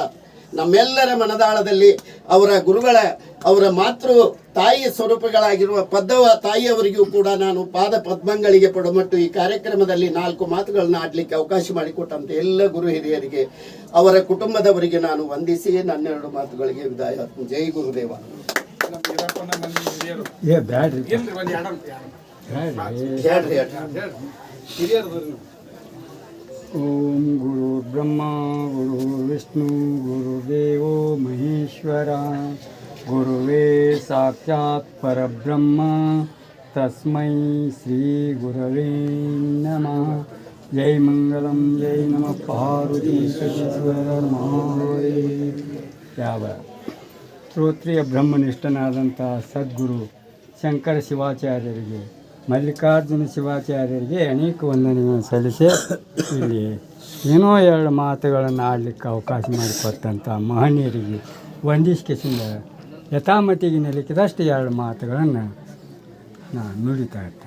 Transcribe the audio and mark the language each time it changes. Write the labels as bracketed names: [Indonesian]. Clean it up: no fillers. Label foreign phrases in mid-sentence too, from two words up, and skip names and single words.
[Kannada] ನಮ್ಮೆಲ್ಲರ ಮನದಾಳದಲ್ಲಿ ಅವರ ಗುರುಗಳ, ಅವರ ಮಾತೃ ತಾಯಿ ಸ್ವರೂಪಗಳಾಗಿರುವ ಪದ್ದವ ತಾಯಿಯವರಿಗೂ ಕೂಡ ನಾನು ಪಾದ ಪದ್ಮಗಳಿಗೆ ಪಡಮಟ್ಟು ಈ ಕಾರ್ಯಕ್ರಮದಲ್ಲಿ 4 ಮಾತುಗಳನ್ನ ಆಡಲಿಕ್ಕೆ ಅವಕಾಶ ಮಾಡಿಕೊಟ್ಟಂತೆ ಎಲ್ಲ ಗುರು ಹಿರಿಯರಿಗೆ, ಅವರ ಕುಟುಂಬದವರಿಗೆ ನಾನು ವಂದಿಸಿ ನನ್ನ 2 ಮಾತುಗಳಿಗೆ ವಿದಾಯ. ಜೈ ಗುರುದೇವ. [Sanskrit] ಓಂ ಗುರು ಬ್ರಹ್ಮ ಗುರು ವಿಷ್ಣು ಗುರುದೇವೋ ಮಹೇಶ್ವರ ಗುರುವೇ ಸಾಕ್ಷಾತ್ ಪರಬ್ರಹ್ಮ ತಸ್ಮೈ ಶ್ರೀ ಗುರವೇ ನಮಃ. ಜೈ ಮಂಗಲಂ ಜೈ ನಮಃ ಪಾರ್ವತೀಶ್ವರ ಮಹಾದೇವ. [Kannada] ಯಾವ ಶ್ರೋತ್ರಿಯ ಬ್ರಹ್ಮನಿಷ್ಠನಾದಂಥ ಸದ್ಗುರು ಶಂಕರ ಶಿವಾಚಾರ್ಯರಿಗೆ, ಮಲ್ಲಿಕಾರ್ಜುನ ಶಿವಾಚಾರ್ಯರಿಗೆ ಅನೇಕ ವಂದನೆಗಳನ್ನು ಸಲ್ಲಿಸಿ ಇಲ್ಲಿ ಏನೋ 2 ಮಾತುಗಳನ್ನು ಆಡಲಿಕ್ಕೆ ಅವಕಾಶ ಮಾಡಿಕೊಟ್ಟಂಥ ಮಹನೀಯರಿಗೆ ವಂದಿಸಿಕೆಯಿಂದ ಯಥಾಮತಿಗೆ ನಿಲಿಕಿದಷ್ಟು 2 ಮಾತುಗಳನ್ನು ನಾನು ನುಡಿತಾ ಇರ್ತೇನೆ.